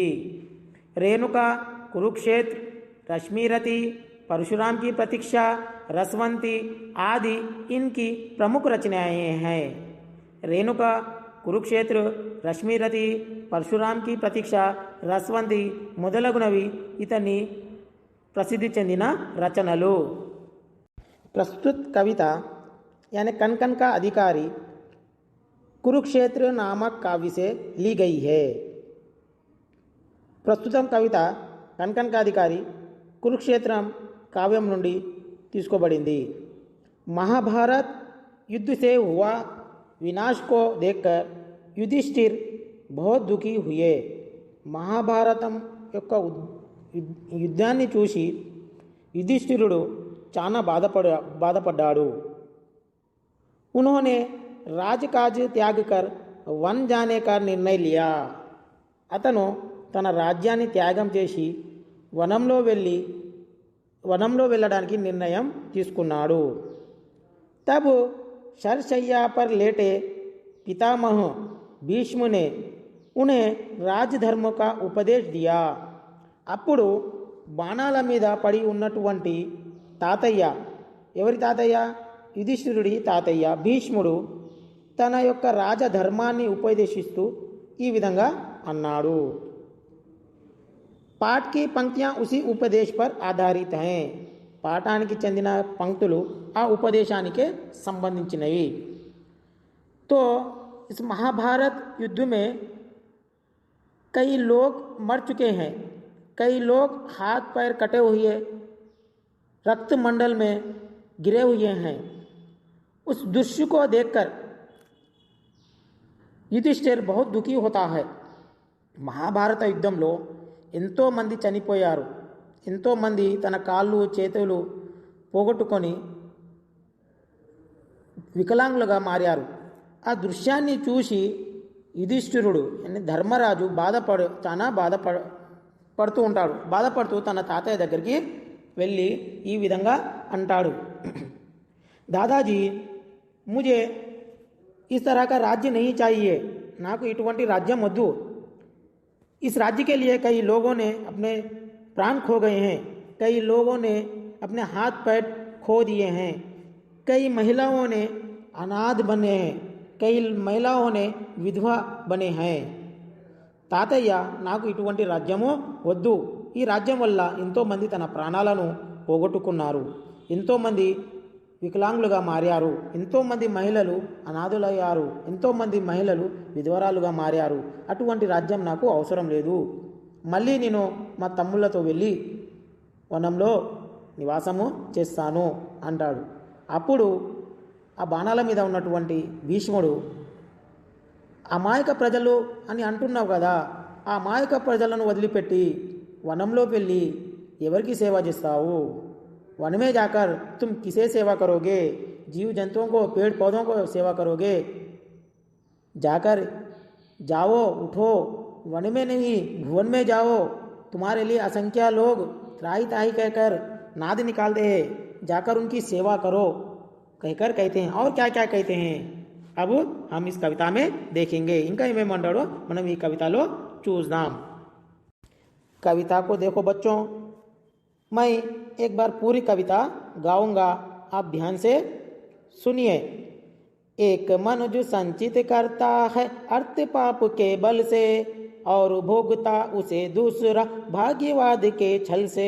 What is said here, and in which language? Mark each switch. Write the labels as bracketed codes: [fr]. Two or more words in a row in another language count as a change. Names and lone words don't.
[hi] రేణుక, కురుక్షేత్ర, रश्मिरति, परशुराम की प्रतीक्षा, रसवंती आदि इनकी प्रमुख रचनाएं हैं. [te] रेणुका, कुरुक्षेत्र, रश्मिरति, परशुराम की प्रतीक्षा, रसवंती మొదలగునవి ఇతని प्रसिद्धि చెందిన రచనలు. [hi] प्रस्तुत कविता यानी कन कन का अधिकारी कुरुक्षेत्र नामक काव्य से ली गई है. [te] ప్రస్తుతం కవిత కన్ కన్ కా అధికారి కురుక్షేత్రం కావ్యం నుండి తీసుకోబడింది. [hi] महाभारत युद्ध से हुआ विनाश को देखकर युधिष्ठिर बहुत दुखी हुए. [te] మహాభారతం యొక్క యుద్ధాన్ని చూసి యుధిష్ఠిరుడు చాలా బాధపడ్డాడు. [hi] उन्होंने राजकाज त्याग कर वन जाने का निर्णय लिया. [te] అతను తన రాజ్యాన్ని త్యాగం చేసి వనంలో వెళ్ళడానికి నిర్ణయం తీసుకున్నాడు. [hi] तब शरशय्या पर लेटे पितामह भीष्म ने उन्हें राजधर्म का उपदेश दिया. [te] అప్పుడు బాణాల మీద పడి ఉన్నటువంటి తాతయ్య, ఎవరి తాతయ్య? యుధిష్ఠిరుడి తాతయ్య భీష్ముడు తన యొక్క రాజధర్మాన్ని ఉపదేశిస్తూ ఈ విధంగా అన్నాడు. [hi] పాఠ की पंक्तियां उसी उपदेश पर आधारित हैं. [te] పాఠానికి చెందిన పంక్తులు ఆ ఉపదేశానికే సంబంధించినవి. [hi] तो इस महाभारत युद्ध में कई लोग मर चुके हैं. कई लोग हाथ पैर कटे हुए रक्त मंडल में गिरे हुए हैं. उस दृश्य को देखकर युधिष्ठिर बहुत दुखी होता है. [te] మహాభారత యుద్ధంలో ఎంతోమంది చనిపోయారు. ఎంతోమంది తన కాళ్ళు చేతులు పోగొట్టుకొని వికలాంగులుగా మారారు. ఆ దృశ్యాన్ని చూసి యుధిష్ఠిరుడు ధర్మరాజు చాలా బాధపడుతూ ఉంటాడు. బాధపడుతూ తన తాతయ్య దగ్గరికి వెళ్ళి ఈ విధంగా అంటాడు. [hi] దాదాజీ ముझे इस तरह का राज्य नहीं चाहिए. [te] నాకు ఇటువంటి రాజ్యం వద్దు. [hi] इस राज्य के लिए कई लोगों ने अपने प्राण खो गए हैं. कई लोगों ने अपने हाथ पैर खो दिए हैं. कई महिलाओं ने अनाथ बने हैं. कई महिलाओं ने विधवा बने हैं. [te] తాతయ్య నాకు ఇటువంటి రాజ్యము వద్దు. ఈ రాజ్యం వల్ల ఎంతోమంది తన ప్రాణాలను పోగొట్టుకున్నారు. ఎంతోమంది వికలాంగులుగా మారారు. ఎంతోమంది మహిళలు అనాథులయ్యారు. ఎంతోమంది మహిళలు విధవరాలుగా మారారు. అటువంటి రాజ్యం నాకు అవసరం లేదు. మళ్ళీ నేను మా తమ్ముళ్ళతో వెళ్ళి వనంలో నివాసము చేస్తాను అంటాడు. అప్పుడు ఆ బాణాల మీద ఉన్నటువంటి భీష్ముడు, అమాయక ప్రజలు అని అంటున్నావు కదా, ఆ అమాయక ప్రజలను వదిలిపెట్టి వనంలో వెళ్ళి ఎవరికి సేవ చేస్తావు? [hi] वन में जाकर तुम किसे सेवा करोगे? जीव जंतुओं को, पेड़ पौधों को सेवा करोगे? जाकर जाओ, उठो, वन में नहीं भुवन में जाओ. तुम्हारे लिए असंख्य लोग त्राही ताही कहकर नाद निकाल दे, जाकर उनकी सेवा करो कहकर कहते हैं। और क्या क्या कहते हैं अब हम इस कविता में देखेंगे। इनका इवे मंडलो [te] మనం ఈ कविताలో చూద్దాం। [hi] कविता को देखो बच्चों, मैं एक बार पूरी कविता गाऊंगा, आप ध्यान से सुनिए। एक मनुष्य संचित करता है अर्थ पाप के बल से, और भोगता उसे दूसरा भाग्यवाद के छल से।